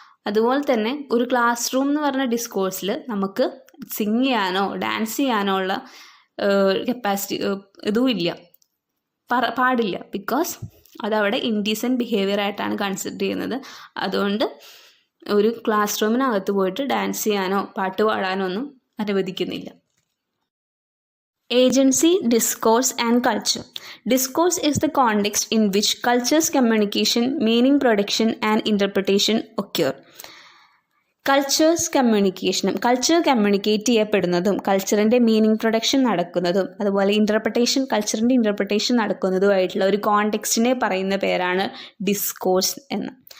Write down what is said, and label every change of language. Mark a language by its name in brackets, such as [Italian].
[Malayalam] അതുപോലെ തന്നെ ഒരു ക്ലാസ് റൂം എന്ന് പറഞ്ഞ ഡിസ്കോഴ്സിൽ നമുക്ക് സിങ് ചെയ്യാനോ ഡാൻസ് ചെയ്യാനോ ഉള്ള കപ്പാസിറ്റി ഇതും ഇല്ല, പാടില്ല. ബിക്കോസ് അതവിടെ ഇൻഡീസെൻറ്റ് ബിഹേവിയർ ആയിട്ടാണ് കൺസിഡർ ചെയ്യുന്നത്. അതുകൊണ്ട് ഒരു ക്ലാസ് റൂമിനകത്ത് പോയിട്ട് ഡാൻസ് ചെയ്യാനോ പാട്ട് പാടാനോ ഒന്നും അനുവദിക്കുന്നില്ല. [English] Agency, discourse and culture. Discourse is the context in which culture's communication, meaning production and interpretation occur. [Malayalam] Cultures കമ്മ്യൂണിക്കേഷനും culture communicate ചെയ്യപ്പെടുന്നതും കൾച്ചറിൻ്റെ meaning production നടക്കുന്നതും അതുപോലെ കൾച്ചറിൻ്റെ ഇൻ്റർപ്രിട്ടേഷൻ നടക്കുന്നതുമായിട്ടുള്ള ഒരു കോണ്ടെക്സ്റ്റിനെ പറയുന്ന പേരാണ് ഡിസ്കോഴ്സ് എന്ന്.